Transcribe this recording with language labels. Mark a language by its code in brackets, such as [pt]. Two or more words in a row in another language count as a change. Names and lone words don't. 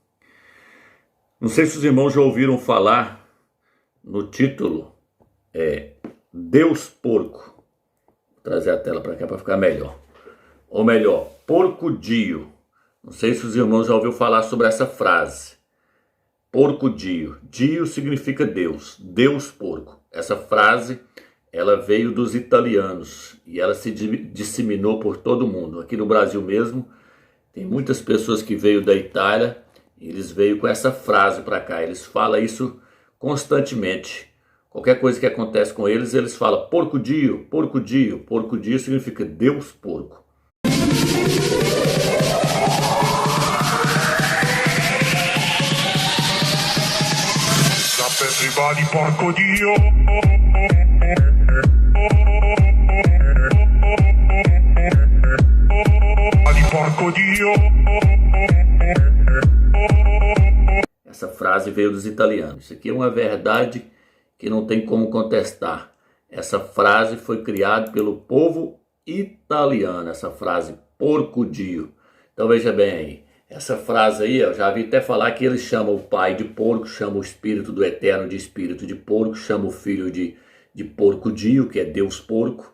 [pt] Não sei se os irmãos já ouviram falar no título Deus Porco. Vou trazer a tela para cá para ficar melhor. Ou melhor, [it] porco-dio. [pt] Não sei se os irmãos já ouviram falar sobre essa frase. [it] Porco-dio. [pt] Dio significa Deus. Deus porco. Essa frase, ela veio dos italianos e ela se disseminou por todo o mundo. Aqui no Brasil mesmo, tem muitas pessoas que veio da Itália, eles veio com essa frase para cá. Eles falam isso constantemente. Qualquer coisa que acontece com eles, eles falam [it] porco-dio, porco-dio. Porco-dio [pt] significa Deus porco. [it] Everybody porco-dio. Porco-dio. [pt] Essa frase veio dos italianos. Isso aqui é uma verdade que não tem como contestar. Essa frase foi criada pelo povo italiano, essa frase [it] porco-dio. [pt] Então veja bem aí, essa frase aí, eu já vi até falar que eles chamam o pai de porco, chamam o espírito do eterno de espírito de porco, chamam o filho de [it] porco-dio, [pt] que é Deus porco.